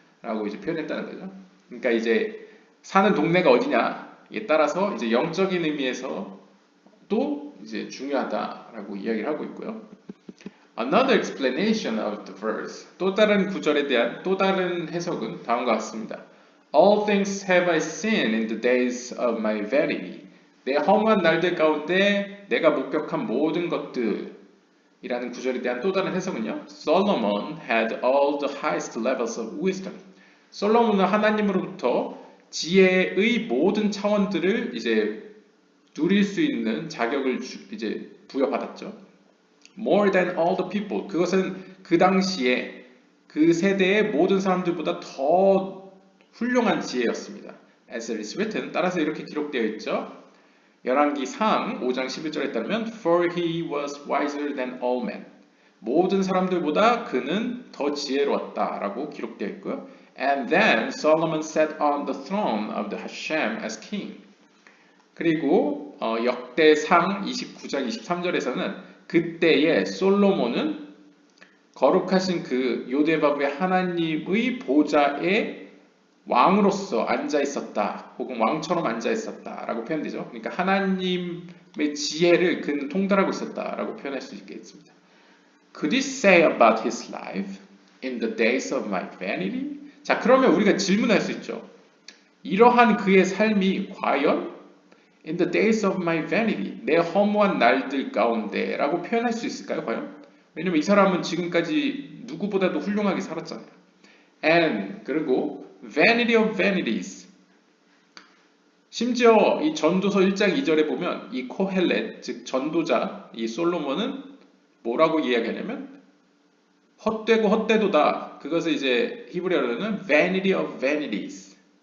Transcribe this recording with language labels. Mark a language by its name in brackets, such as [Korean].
[Korean] 라고 이제 표현했다는 거죠. 그러니까 이제 사는 동네가 어디냐에 따라서 이제 영적인 의미에서 또 이제 중요하다라고 이야기를 하고 있고요. [English] Another explanation of the verse. [Korean] 또 다른 구절에 대한 또 다른 해석은 다음과 같습니다. [English] All things have I seen in the days of my vanity. [Korean] 내 허무한 날들 가운데 내가 목격한 모든 것들 이라는 구절에 대한 또 다른 해석은요. [English] Solomon had all the highest levels of wisdom. [Korean] 솔로몬은 하나님으로부터 지혜의 모든 차원들을 이제 누릴 수 있는 자격을 이제 부여받았죠. [English] More than all the people. [Korean] 그것은 그 당시에 그 세대의 모든 사람들보다 더 훌륭한 지혜였습니다. [English] As it is written. [Korean] 따라서 이렇게 기록되어 있죠. 열왕기상 5장 11절에 따르면 [English] For he was wiser than all men. [Korean] 모든 사람들보다 그는 더 지혜로웠다라고 기록되어 있고요. [English] And then Solomon sat on the throne of the Hashem as king. [Korean] 그리고 역대상 29장 23절에서는 그때의 솔로몬은 거룩하신 그 요데바브의 하나님의 보좌에 왕으로서 앉아 있었다, 혹은 왕처럼 앉아 있었다라고 표현되죠. 그러니까 하나님의 지혜를 그는 통달하고 있었다라고 표현할 수 있겠습니다. [English] Could he say about his life in the days of my vanity? [Korean] 자, 그러면 우리가 질문할 수 있죠. 이러한 그의 삶이 과연 [English] in the days of my vanity, [Korean] 내 허무한 날들 가운데라고 표현할 수 있을까요, 과연? 왜냐면 이 사람은 지금까지 누구보다도 훌륭하게 살았잖아요. [English] And [Korean] 그리고 [English] vanity of vanities. [Korean] 심지어 이 전도서 1장 2절에 보면 이 코헬렛, 즉 전도자, 이 솔로몬은 뭐라고 이야기하냐면 헛되고 헛되도다. 그것을 이제 히브리어로는 [English] vanity of vanities.